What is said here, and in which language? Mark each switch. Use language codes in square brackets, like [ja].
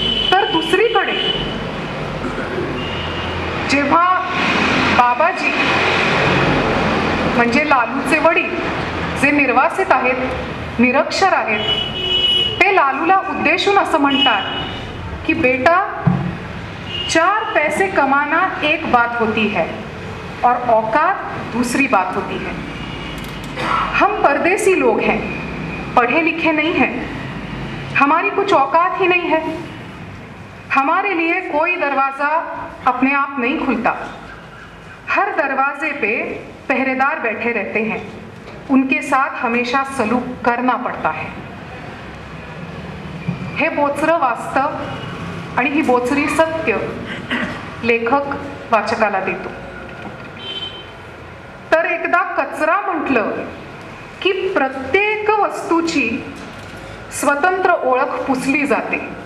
[mr] तर दुसरीकडे जेव्हा बाबाजी म्हणजे लालूचे वडील जे निर्वासित आहेत, निरक्षर आहेत, ते लालूला उद्देशून असं म्हणतात कि [hi] बेटा 4 पैसे कमाना एक बात होती है [mr] और औकात दूसरी बात होती है. [hi] हम परदेसी लोग हैं, पढ़े लिखे नहीं हैं, हमारी कुछ औकात ही नहीं है. हमारे लिए कोई दरवाज़ा अपने आप नहीं खुलता. हर दरवाजे पे पहरेदार बैठे रहते हैं, उनके साथ हमेशा सलूक करना पड़ता है. [mr] हे बोचरं वास्तव आणि ही बोचरी सत्य लेखक वाचकाला देतो. तर एकदा कचरा म्हटलं की प्रत्येक वस्तूची स्वतंत्र ओळख पुसली जाते.